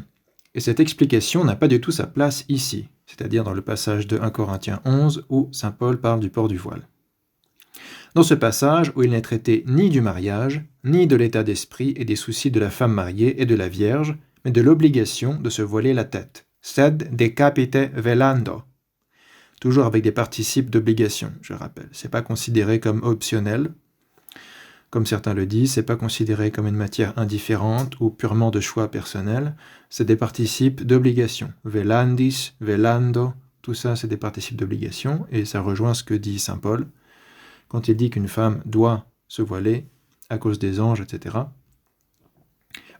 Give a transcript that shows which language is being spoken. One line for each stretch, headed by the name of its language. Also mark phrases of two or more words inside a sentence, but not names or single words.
French: Et cette explication n'a pas du tout sa place ici, c'est-à-dire dans le passage de 1 Corinthiens 11 où saint Paul parle du port du voile. Dans ce passage où il n'est traité ni du mariage, ni de l'état d'esprit et des soucis de la femme mariée et de la Vierge, mais de l'obligation de se voiler la tête.
Latin: Sed decapite velando.
French: Toujours avec des participes d'obligation, je rappelle. C'est pas considéré comme optionnel, comme certains le disent, c'est pas considéré comme une matière indifférente ou purement de choix personnel, c'est des participes d'obligation.
Latin: Velandis, velando,
French: tout ça c'est des participes d'obligation, et ça rejoint ce que dit saint Paul, quand il dit qu'une femme doit se voiler à cause des anges, etc.